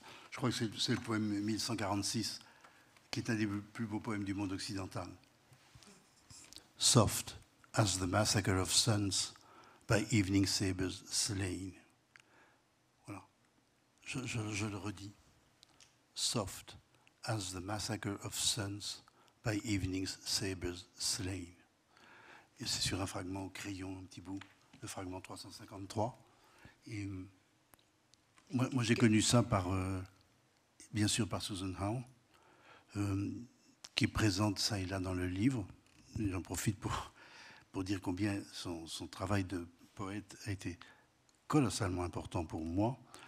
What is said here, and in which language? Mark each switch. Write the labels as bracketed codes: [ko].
[fr] Je crois que c'est le poème 1146, qui est un des plus beaux poèmes du monde occidental. [en] Soft as the massacre of sons by evening sabres slain. [fr] Voilà. Je le redis. [en] Soft as the massacre of sons by evening sabres slain. [fr] Et c'est sur un fragment au crayon, un petit bout, le fragment 353. Et moi j'ai connu ça bien sûr par Susan Howe, qui présente ça et là dans le livre. J'en profite pour dire combien son travail de poète a été colossalement important pour moi.